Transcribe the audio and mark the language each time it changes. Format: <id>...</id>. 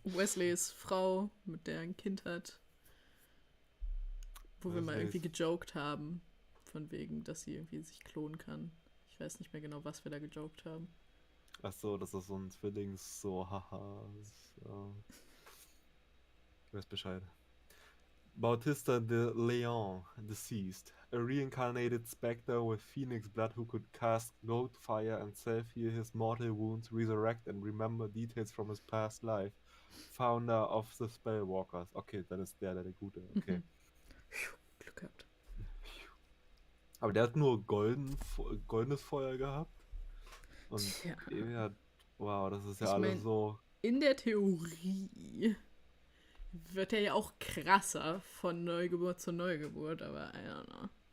<de>Wesleys Frau, mit der er ein Kind hat. Wo wir mal irgendwie gejoked haben. Von wegen, dass sie irgendwie sich klonen kann. Ich weiß nicht mehr genau, was wir da gejoked haben. Ach so, das ist so ein Zwillings, so haha. So. Ich weiß Bescheid.</de> <en>Bautista de Leon, deceased. A reincarnated specter with phoenix blood who could cast gold fire and self-heal his mortal wounds, resurrect and remember details from his past life. Founder of the Spellwalkers.</en> <de>Okay, dann ist der Gute. Okay. Glück gehabt. Aber der hat nur goldenes Feuer gehabt. Und hat, wow, das ist ja alles so... In der Theorie wird er ja auch krasser von Neugeburt zu Neugeburt, aber</de> <en>I don't know.</en>